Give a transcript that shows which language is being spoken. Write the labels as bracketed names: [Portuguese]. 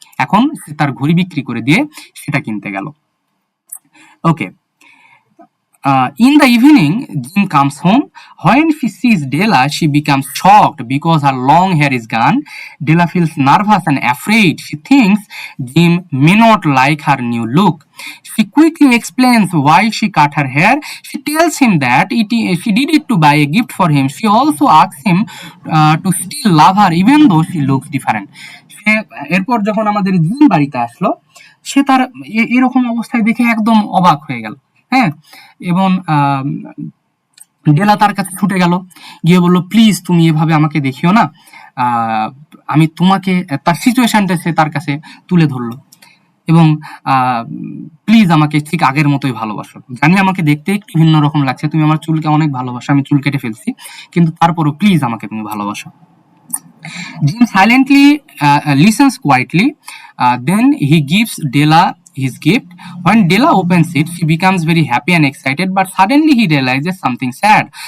[Bangla] এখন সে তার ঘড়ি বিক্রি করে দিয়ে সেটা কিনতে গেল। [English] Okay, in the evening, Jim comes home. When she sees Della, she becomes shocked because her long hair is gone. Della feels nervous and afraid. She thinks Jim may not like her new look. She quickly explains why she cut her hair. She tells him that she did it to buy a gift for him. She also asks him to still love her even though she looks different. [Bangla] এরপর যখন আমাদের gym বাড়িতে আসলো, সে তার এরকম অবস্থায় দেখে একদম অবাক হয়ে গেল। এবং ডেলা তার কাছে ছুটে গেল, গিয়ে বলল প্লিজ তুমি এভাবে আমাকে দেখিও না, আমি তোমাকে, তার সিচুয়েশনটা সে তার কাছে তুলে ধরলো এবং প্লিজ আমাকে ঠিক আগের মতোই ভালোবাসো। জানি আমাকে দেখতে একটু ভিন্ন রকম লাগছে, তুমি আমার চুলকে অনেক ভালোবাসো, আমি চুল কেটে ফেলছি, কিন্তু তারপরও প্লিজ আমাকে তুমি ভালোবাসো। [English] Jim silently listens quietly. Then he gives Della his gift. When Della opens it, she becomes very happy and excited, but suddenly he realizes something sad.